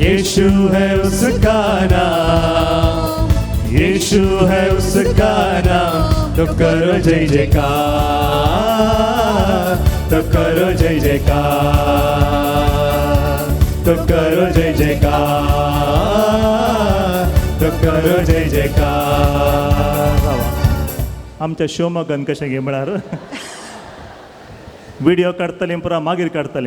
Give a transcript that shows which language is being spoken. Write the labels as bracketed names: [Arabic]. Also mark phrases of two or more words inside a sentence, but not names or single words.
[Hindi] यीशु है उसका नाम, यीशु है उसका नाम। तो करो जय जयकार, तो करो जय जयकार, तो करो जय जयकार, तो करो जय जयकार। [Konkani] आमच्या शिवमोगान कशें गे म्हळ्यार व्हिडिओ काडटलें पुरा मागीर काडटलें